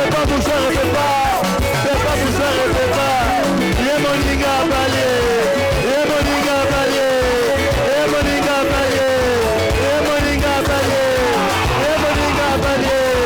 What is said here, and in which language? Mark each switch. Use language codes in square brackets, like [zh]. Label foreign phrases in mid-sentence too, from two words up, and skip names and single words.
[fr] bouche, répète pas. Fais pas bouche, répète pas. [ln] Yé moninga balé. Yé moninga balé. Yé moninga balé. Yé moninga balé. Yé moninga balé.